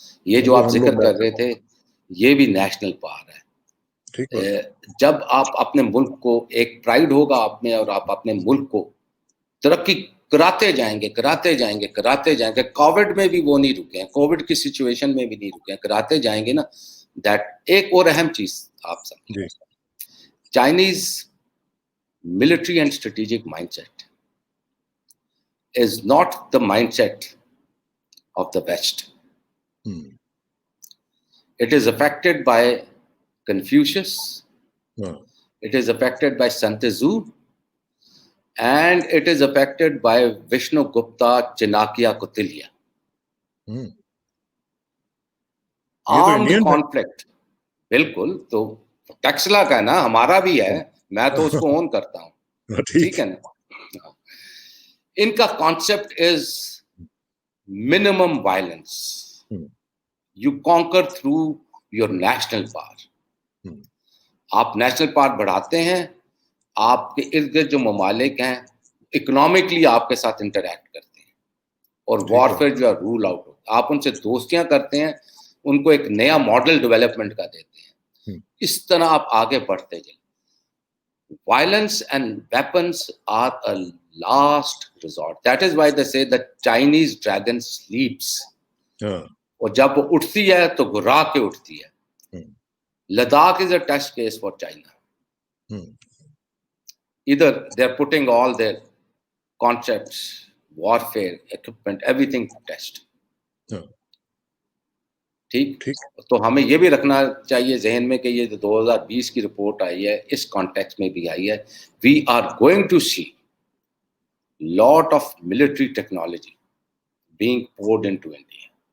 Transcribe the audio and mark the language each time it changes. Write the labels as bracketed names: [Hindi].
[Hindi] ये जो आप जिक्र कर रहे थे, ये भी नेशनल पावर है। जब आप अपने मुल्क को, एक प्राइड होगा आप में, और आप अपने मुल्क को तरक्की कराते जाएंगे कराते जाएंगे कराते जाएंगे, कोविड में भी वो नहीं रुके हैं, कोविड की सिचुएशन में भी नहीं रुके हैं, कराते जाएंगे ना। [English] that [Hindi] एक और अहम चीज आप समझिए, [English] Chinese military and strategic mindset is not the mindset of the West. It is affected by Confucius, it is affected by Sant Tzu, and it is affected by Vishnugupta, Chanakya, Kautilya. Armed conflict, [Hindi] बिल्कुल। तो टेक्सला का ना, हमारा भी है, मैं तो उसको ओन करता हूँ, ठीक है ना। [English] इनका concept is minimum violence, you conquer through your national power. [Hindi] आप नेशनल पावर बढ़ाते हैं, आपके इर्द गिर्द जो ममालिक हैं इकोनॉमिकली आपके साथ इंटरैक्ट करते हैं, और वॉरफेयर जो है रूल आउट होता है। आप उनसे दोस्तियां करते हैं, उनको एक नया मॉडल डेवलपमेंट का देते हैं, इस तरह आप आगे बढ़ते जाए। [English] Violence and weapons are a last resort. That is why they say the Chinese dragon sleeps. [Hindi] और जब वो उठती है तो घुरा के उठती है। [English] Ladakh is a test case for China. Either they are putting all their concepts, warfare, equipment, everything to test. [Hindi] ठीक, तो हमें ये भी रखना चाहिए जहन में कि ये जो 2020 की रिपोर्ट आई है, इस कॉन्टेक्स्ट में भी आई है। [English] We are going to see lot of military technology being poured into India.